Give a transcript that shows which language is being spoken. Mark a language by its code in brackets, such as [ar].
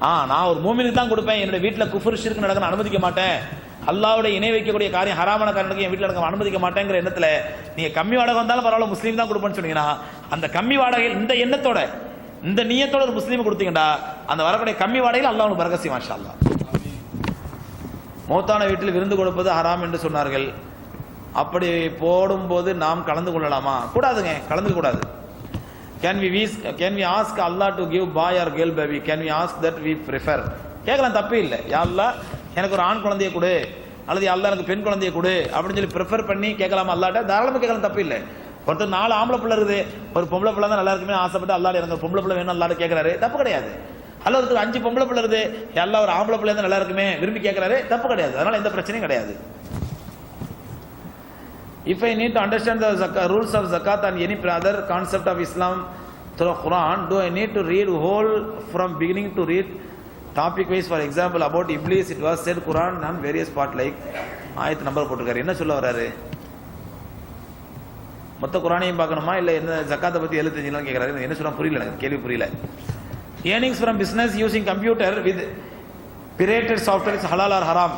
[ta] நான் ஒரு மூமினுக்கு தான் கொடுப்பேன், என்னுடைய வீட்டில் குஃபர் ஷிர்க் நடக்க அனுமதிக்க மாட்டேன், அல்லாஹ்வுடைய இணை வைக்கக்கூடிய காரியம் ஹராமான காரணத்துக்கு என் வீட்டில் நடக்க அனுமதிக்க மாட்டேங்கிற எண்ணத்தில் நீங்கள் கம்மி வாடகை வந்தாலும் பரவாயில்ல முஸ்லீம் தான் கொடுப்பேன்னு சொன்னீங்கன்னா அந்த கம்மி வாடகையில் இந்த எண்ணத்தோட இந்த நியத்தோட ஒரு முஸ்லீம் கொடுத்தீங்கடா அந்த வரக்கூடிய கம்மி வாடகையில் அல்லாஹ் உனக்கு பரக்கத் செய்வான் இன்ஷா அல்லாஹ். மௌத்தான வீட்டில் விருந்து கொடுப்பது ஹராம் என்று சொன்னார்கள். அப்படி போடும்போது நாம் கலந்து கொள்ளலாமா? கூடாதுங்க, கலந்து கூடாது. [en] Can we ask Allah to give boy or girl baby? Can we ask that we prefer? [ta] கேட்கலாம், தப்பு இல்லை. யா அல்லாஹ் எனக்கு ஒரு ஆண் குழந்தையை கொடு அல்லது அல்லாஹ் எனக்கு பெண் குழந்தையை கொடு அப்படின்னு சொல்லி ப்ரிஃபர் பண்ணி கேட்கலாமா அல்லாட்ட? தாராளமாக கேட்கலாம், தப்பு இல்லை. ஒருத்தர் 4 ஆம்பளை பிள்ளை இருக்குது, ஒரு பொம்பளை பிள்ளை தான் நல்லா இருக்குமே ஆசைப்பட்டு அல்லாஹ் எனக்கு பொம்பளை பிள்ளை வேணும் அல்லாஹ் கேட்கறாரு, தப்பு கிடையாது. அல்ல ஒருத்தர் 5 பொம்பளை பிள்ளை இருக்குது, அல்லாஹ் ஒரு ஆம்பளை பிள்ளை தான் நல்லா இருக்குமே விரும்பி கேட்கறாரு, தப்பு கிடையாது. அதனால எந்த பிரச்சனையும் கிடையாது. [en] If I need to understand the rules of zakat and any other concept of Islam through Quran, do I need to read whole from beginning to read topic wise? For example, about Iblis, it was said Quran and various part like [ta] ஆயத்து number போட்டிருக்காரு. என்ன சொல்ல வர்றாரு? மொத்த குரானையும் பார்க்கணுமா இல்லை என்ன ஜக்காத்தை பற்றி எழுத்து தெரிஞ்சுக்கலாம் கேட்குறாரு. என்ன சொல்ல புரியல, எனக்கு கேள்வி புரியல. [en] Earnings from business using computer with pirated software is halal or haram?